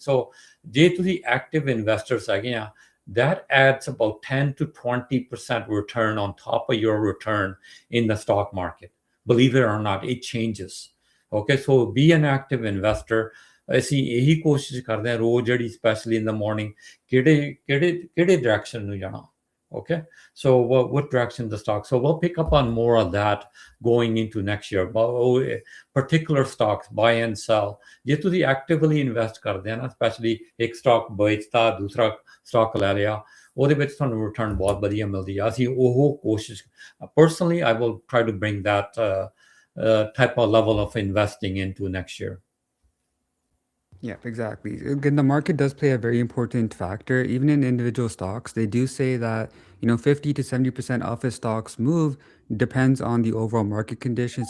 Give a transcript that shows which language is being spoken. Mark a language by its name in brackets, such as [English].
[English] So [Punjabi] ਜੇ ਤੁਸੀਂ active investors ਹੈਗੇ ਆ, [English] that adds about 10 to 20% return on top of your return in the stock market. Believe it or not, it changes. Okay, so be an active investor. [Punjabi] ਅਸੀਂ ਇਹੀ ਕੋਸ਼ਿਸ਼ ਕਰਦੇ ਹਾਂ ਰੋਜ਼ ਜਿਹੜੀ ਸਪੈਸ਼ਲੀ [English] in the morning [Punjabi] ਕਿਹੜੇ direction ਨੂੰ ਜਾਣਾ. [English] Okay, so what direction the stock? So we'll pick up on more of that going into next year. But particular stocks, buy and sell. [Punjabi] ਜੇ ਤੁਸੀਂ [English] actively invest [Punjabi] ਕਰਦੇ ਆ ਨਾ, especially ਇੱਕ stock ਵੇਚਤਾ ਦੂਸਰਾ stock ਲੈ ਲਿਆ, ਉਹਦੇ ਵਿੱਚ ਤੁਹਾਨੂੰ ਰਿਟਰਨ ਬਹੁਤ ਵਧੀਆ ਮਿਲਦੀ ਆ. ਅਸੀਂ ਉਹ ਕੋਸ਼ਿਸ਼, [English] personally I will try to bring that type of level of investing into next year. Yeah, exactly. Again, the market does play a very important factor. Even in individual stocks, they do say that, 50 to 70% of a stock's move depends on the overall market conditions.